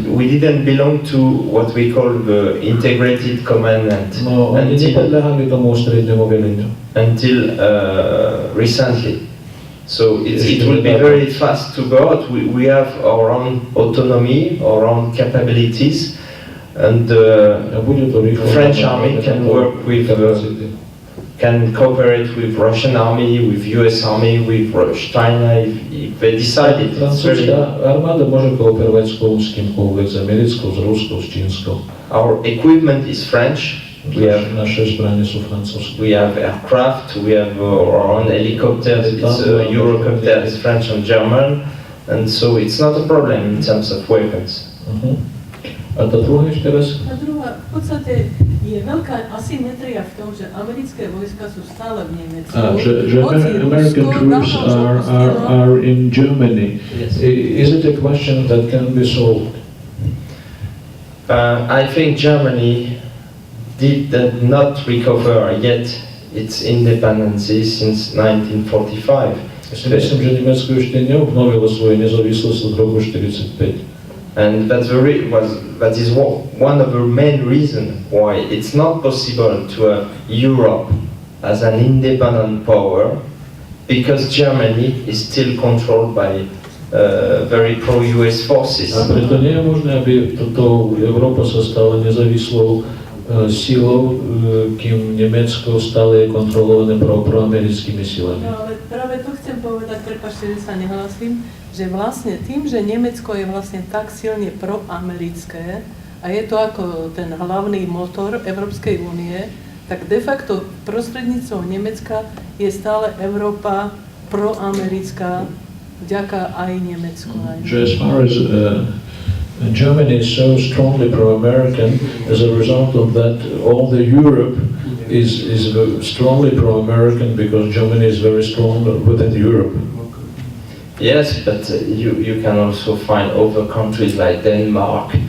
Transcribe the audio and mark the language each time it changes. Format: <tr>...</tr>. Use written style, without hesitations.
<en>we didn't belong to what we call the integrated commandment</en> <sk>No, oni nepodľahali tomu ústrednému veleniu. until recently.</sk> <en>So it will be very fast to go out. We have our own autonomy, our own capabilities, and</en> <sk>A bude to rýchlo.</sk> <en>French army can work with, can cooperate with Russian army, with US army, with China if they decide it. It's very,</en> <sk>Francúzska armáda môže kooperovať s kýmkoľvek, s americkou, s ruskou, s čínskou.</sk> <en>our equipment is French.</en> <sk>Naše zbranie sú francúzske.</sk> <en>We have aircraft, we have our own helicopters, it's Eurocopter is French and German, and so it's not a problem in terms of weapons.</en> <sk>A tá druhá ešte raz? A druhá, v podstate je veľká asymetria v tom, že americké vojska sú stále v Nemecku. Hoci</sk> <en>American</en> <sk>Rusko</sk> <en>troops</en> <sk>dávno už opustilo.</sk> <en>are in Germany. Yes. Is it a question that can be solved? I think Germany did not recover yet its independence since 1945.</en> <sk>Ja si myslím, že Nemecko ešte neobnovilo svoju nezávislosť od roku 1945.</sk> <en>And that is one of the main reasons why it's not possible to have Europe as an independent power, because Germany is still controlled by very pro-US forces.</en> <sk>A preto nie je možné, aby toto Európa sa stala nezávislou silou, kým Nemecko stále je kontrolované proamerickými silami. No ale práve to chcem povedať, prepáčte, že sa nehlasím, že vlastne tým, že Nemecko je vlastne tak silne proamerické a je to ako ten hlavný motor Európskej únie, tak de facto prostredníctvom Nemecka je stále Európa proamerická, vďaka aj Nemecku.</sk> <en>As far as Germany is so strongly pro-American, as a result of that, all the Europe is strongly pro-American because Germany is very strong within Europe. Yes, but you can also find other countries like Denmark</en>